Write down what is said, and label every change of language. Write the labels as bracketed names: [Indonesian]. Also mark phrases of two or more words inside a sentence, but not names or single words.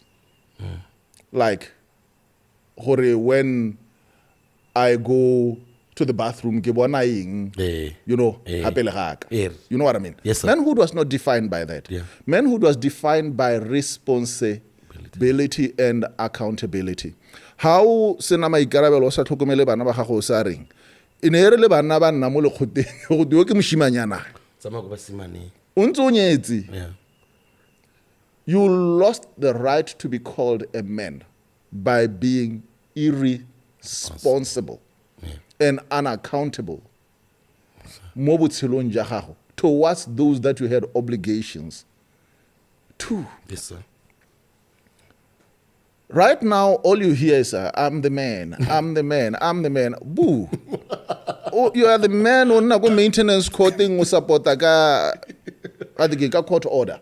[English] Like, when I go to the bathroom, you know, you know what I mean? Yes, sir. Manhood was not defined by that. Yeah. Manhood was defined by responsibility and accountability. [Tswana] How senama ikarabelo sa tlhokomele bana ba gago sa reng? E ne re le bana ba nna mo lekgoteng go dio ke moshimanyana. [English] Yeah. You lost the right to be called a man by being irresponsible and unaccountable [Tswana] mo botshelong ja gago [English] towards those that you had obligations to. Yes, sir. Right now, all you hear is, I'm the man, I'm the man, I'm the man. Boo. Oh, you are the man who [Tswana] na go [English] maintenance court thing support ka court order.